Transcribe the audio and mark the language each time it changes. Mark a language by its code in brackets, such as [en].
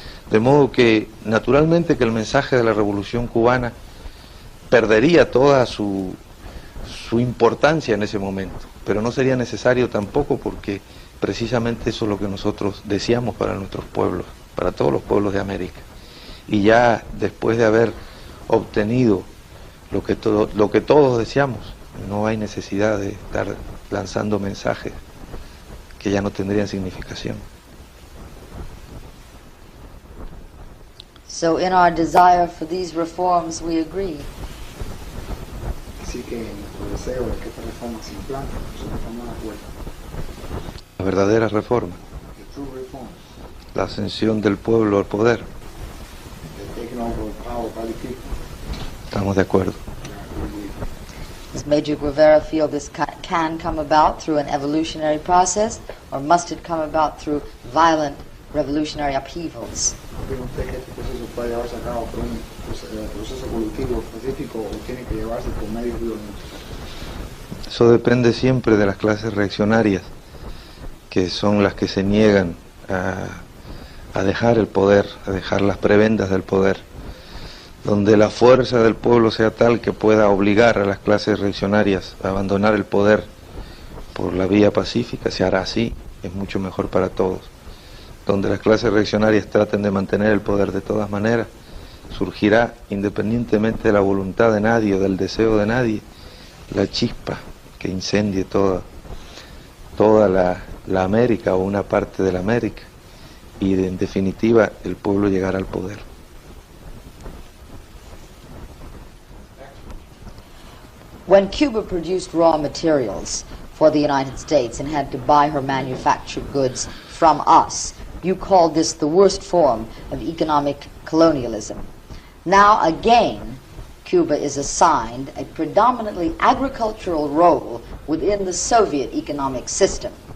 [es] De modo que, naturalmente, que el mensaje de la Revolución Cubana perdería toda su importancia en ese momento, pero no sería necesario tampoco, porque precisamente eso es lo que nosotros deseamos para nuestros pueblos, para todos los pueblos de América. Y ya después de haber obtenido lo que todos deseamos, no hay necesidad de estar lanzando mensajes que ya no tendrían significación. [en] So in our desire for these reforms, we agree. [es] Así que nuestro deseo de que esta reforma se implante, nosotros estamos de acuerdo. La verdadera reforma, [en] The true reform, [es] la ascensión del pueblo al poder, [en] the taking over of power by the people. [es] estamos de acuerdo. [en] Does Major Guevara feel this can come about through an evolutionary process, or must it come about through violent revolutionary upheavals? [es] ¿Cree usted que este proceso puede llevarse a cabo por un proceso evolutivo específico o tiene que llevarse por medios violentos? Eso depende siempre de las clases reaccionarias, que son las que se niegan a dejar el poder, a dejar las prebendas del poder. Donde la fuerza del pueblo sea tal que pueda obligar a las clases reaccionarias a abandonar el poder por la vía pacífica, se hará así, es mucho mejor para todos. Donde las clases reaccionarias traten de mantener el poder de todas maneras, surgirá, independientemente de la voluntad de nadie o del deseo de nadie, la chispa que incendie toda la América o una parte de la América, y en definitiva el pueblo llegará al poder. [en] When Cuba produced raw materials for the United States and had to buy her manufactured goods from us, you called this the worst form of economic colonialism. Now again, Cuba is assigned a predominantly agricultural role within the Soviet economic system.